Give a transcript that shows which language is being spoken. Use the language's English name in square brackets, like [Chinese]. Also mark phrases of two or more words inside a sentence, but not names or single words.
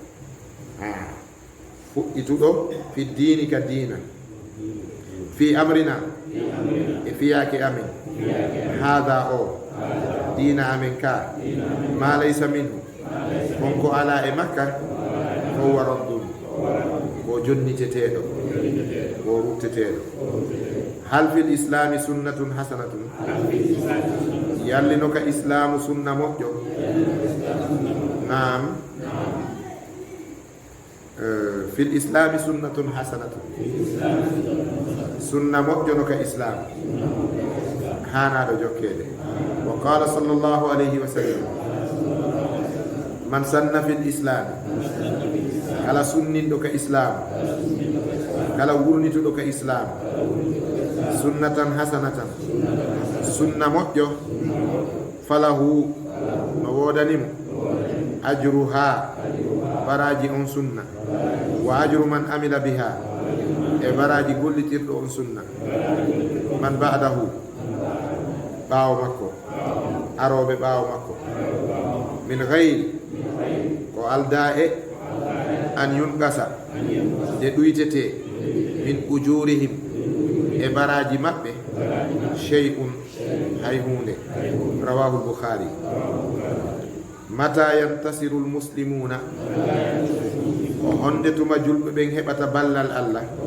[Fula] fuɗɗituɗo [Arabic] في الدين [Fula] ka diina [Arabic] في أمرنا [Fula] e fiyaake amen hada o diina amen ka [Arabic] ما ليس منه [Fula] konko ala e makka [Arabic] فهو ردّ [Fula] ko jonniteteɗo ko rutteteɗo hal [Arabic] في الإسلام سنة حسنة [Fula] yallino ka islamu sunna moƴƴo [Arabic] نعم في الإسلام سنة حسنة [Fula] sunna moƴƴono ka islam hanaɗo jokkede [Arabic] وقال صلى الله عليه وسلم من سن في الإسلام [Fula] kala sunninɗo ka islam kala wurnituɗo ka islam [Arabic] سنة حسنة [Fula] sunna moƴƴo [Arabic] فله [Fula] no wodanimo [Arabic] أجرها [Fula] baraji on sunna [Arabic] وأجر من عمل بها [Fula] e baraji gollitirɗo on sunna [Arabic] من بعده [Fula] ɓaawo makko aroɓe ɓaawo makko [Arabic] من غير [Fula] ko alda e [Arabic] أن ينقص [Fula] nde ɗuytete [Arabic] من أجورهم [Fula] e baraji maɓɓe shay'un hay hunde [Arabic] رواه البخاري متى ينتصر المسلمون [Fula] o honde tuma julɓe ɓen heɓata ballal Allah